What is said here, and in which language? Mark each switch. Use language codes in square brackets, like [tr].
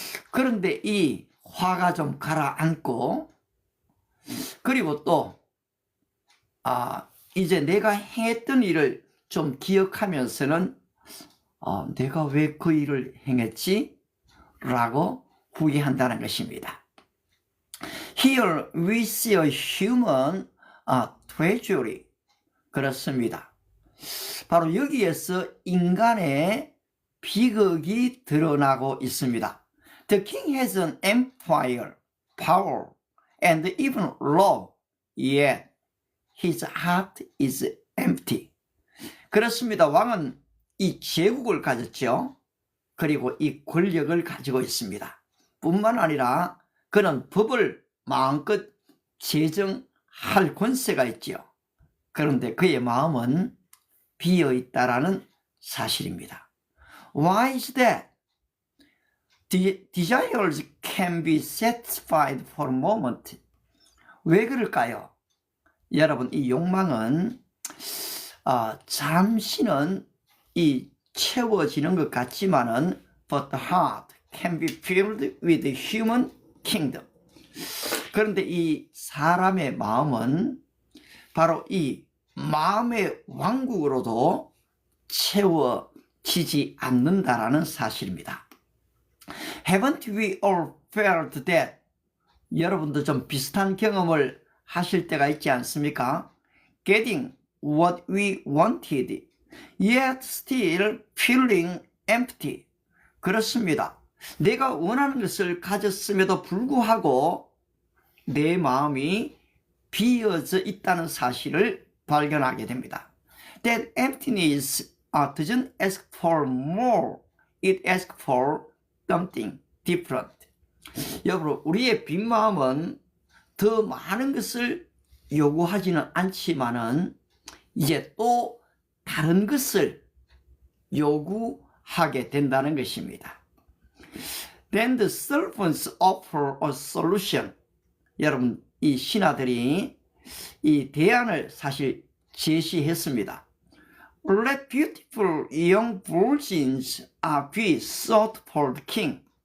[ko] 그런데 이 화가 좀 가라앉고, 그리고 또 이제 내가 행했던 일을 좀 기억하면서는 내가 왜 그 일을 행했지? 라고 후회한다는 것입니다. [en] Here we see a human tragedy. [ko] 그렇습니다. 바로 여기에서 인간의 비극이 드러나고 있습니다. [en] The king has an empire, power, and even love, yet his heart is empty. [ko] 그렇습니다. 왕은 이 제국을 가졌죠. 그리고 이 권력을 가지고 있습니다. 뿐만 아니라 그는 법을 마음껏 제정할 권세가 있지요. 그런데 그의 마음은 비어 있다라는 사실입니다. [en] Why is that? Desires can be satisfied for a moment. [ko] 왜 그럴까요? 여러분, 이 욕망은 잠시는 이 채워지는 것 같지만은 [en] but the heart can be filled with the human kingdom. [ko] 그런데 이 사람의 마음은 바로 이 마음의 왕국으로도 채워지지 않는다라는 사실입니다. [en] Haven't we all felt that? [ko] 여러분도 좀 비슷한 경험을 하실 때가 있지 않습니까? [en] Getting what we wanted, yet still feeling empty. [ko] 그렇습니다. 내가 원하는 것을 가졌음에도 불구하고 내 마음이 비어져 있다는 사실을 발견하게 됩니다. [en] That emptiness doesn't ask for more. It asks for something different. [ko] 여러분, 우리의 빈 마음은 더 많은 것을 요구하지는 않지만은 이제 또 다른 것을 요구하게 된다는 것입니다. [en] Then the servants offer a solution. [ko] 여러분, 이 신하들이 이 대안을 사실 제시했습니다. [en] Let beautiful young virgins be sought for the king.